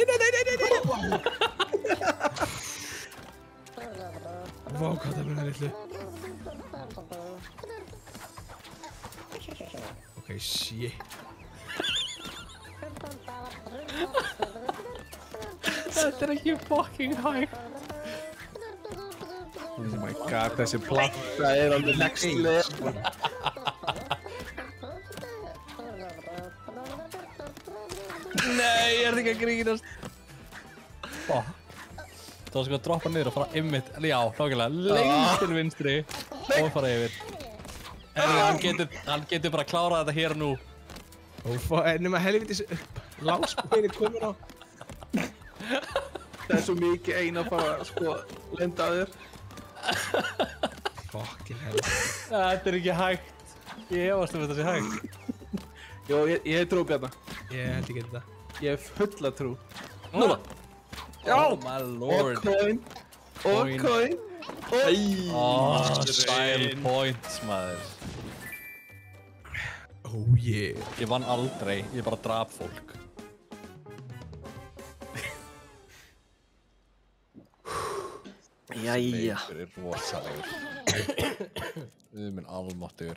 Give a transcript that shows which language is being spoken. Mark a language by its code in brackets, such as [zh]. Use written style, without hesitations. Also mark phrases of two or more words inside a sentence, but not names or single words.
[is] Vá, hvað það verður litlu. [en] Ok, shit. [is] Þetta er ekki fucking hægt. [en] Oh my god, [is] þessi planta er alveg [en] next level. [is] Nei, ég er ekki að grínast. Það var sko að droppa niður og fara ymmit. Já, nákvæmlega, lengst til vinstri og fara yfir. Hann getur bara klárað þetta hér og nú. Nema helvitis lásbúinni komur á. Það er svo mikið eina að fara að sko lenda að þér. [en] Fucking hell. [is] Þetta er ekki hægt. Ég hefast þetta sé hægt. Jó, ég hef trú Bjarna. Ég held ekki þetta. Ég hef fulla trú. Núna. Já. [en] Oh my lord. [is] Og coin. [en] Style points, [is] maður. [en] Oh yeah. [is] Ég vann aldrei, ég bara drap fólk. Jæja. Þetta er rosalegur. Minn almáttugur.